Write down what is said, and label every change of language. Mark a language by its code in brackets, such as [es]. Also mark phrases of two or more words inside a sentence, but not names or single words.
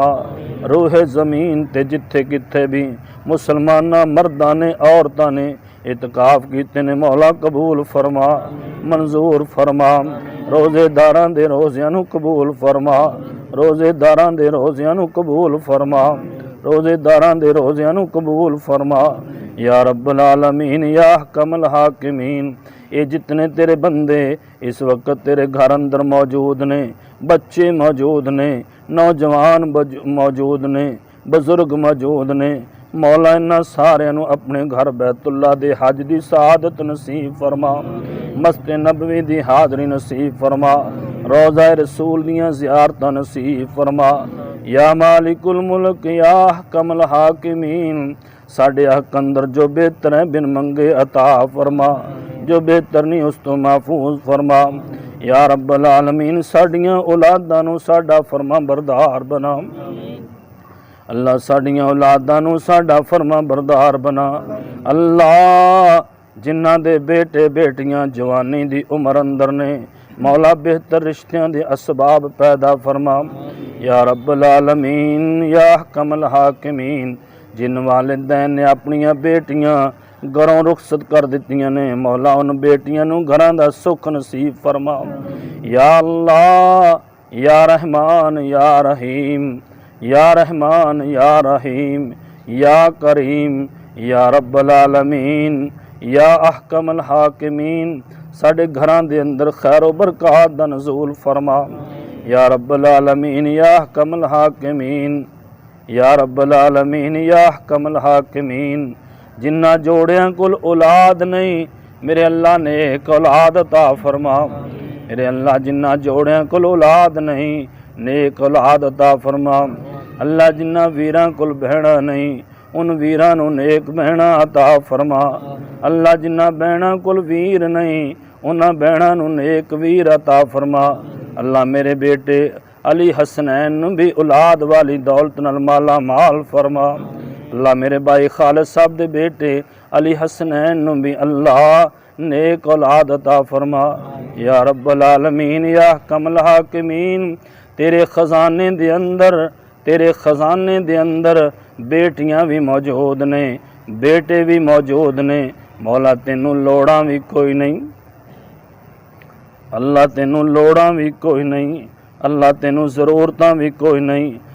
[pa] روئے زمین تے جتھے کتھے بھی مسلماناں مرداں نے، عورتاں نے اعتکاف کیتے نے، مولا قبول فرما، منظور فرما. روزے داراں دے روزیاں نوں قبول فرما، روزے داراں دے روزیاں نوں قبول فرما، روزے داراں دے روزیاں نوں قبول فرما. [ar] يا رب العالمين يا أحكم الحاكمين, [pa] یہ جتنے تیرے بندے اس وقت تیرے گھر اندر موجود نے، بچے موجود نے، نوجوان موجود نے، بزرگ موجود نے، مولا انہاں ساریاں نوں اپنے گھر بیت اللہ دے حج دی سعادت نصیب فرما، مسجد نبوی دی حاضری نصیب فرما، روضہ رسول دیاں زیارتاں نصیب فرما. [ar] يا مالك الملك يا أحكم الحاكمين, [pa] ساڈے حق اندر جو بہتر ہے بن منگے عطا فرما، جو بہتر نہیں اس تو محفوظ فرما. [ar] يا رب العالمين [pa] ساڈیاں اولاداں نوں ساڈا فرما بردار بنا. اللہ ساڈیاں اولاداں نوں ساڈا فرما بردار بنا. اللہ جنہاں دے بیٹے بیٹیاں جوانی دی عمر اندر نے، مولا بہتر رشتیاں دے اسباب پیدا فرما. [ar] يا رب العالمين يا أحكم الحاكمين, [pa] جن والدین نے اپنیاں بیٹیاں گھروں رخصت کر دتیاں نے، مولا ان بیٹیاں نوں گھراں دا سکھ نصیب فرما. [ar] يا الله يا رحمن يا رحيم، يا رحمن يا رحيم، يا كريم يا رب العالمين, يا أحكم الحاكمين. [pa] ساڈے گھراں دے اندر خیر و برکت دا نزول فرما. [ar] يا رب العالمين يا أحكم الحاكمين، يا رب العالمين يا أحكم الحاكمين. [pa] جنہاں جوڑیاں کول اولاد نہیں، میرے اللہ نے اک اولاد عطا فرما. میرے اللہ جنہاں جوڑیاں کول اولاد نہیں، نیک اولاد عطا فرما. اللہ جنہاں ویراں کول بہناں نہیں، ان ویراں نوں نیک بہناں عطا فرما. اللہ جنہاں بہناں کول ویر نہیں، انہاں بہناں نوں نیک ویر عطا فرما. اللہ میرے بیٹے علی حسنین نوں بھی اولاد والی دولت نال مالا مال فرما. اللہ میرے بھائی خالد صاحب دے بیٹے علی حسنین نوں بھی اللہ نیک اولاد عطا فرما. [ar] يا رب العالمين يا أحكم الحاكمين. [pa] تیرے خزانے دے اندر، تیرے خزانے دے اندر بیٹیاں بھی موجود نے، بیٹے بھی موجود نے. مولا تینوں لوڑاں بھی کوئی نہیں، اللہ تینوں لوڑاں بھی کوئی نہیں، اللہ تینوں ضرورتاں بھی کوئی نہیں.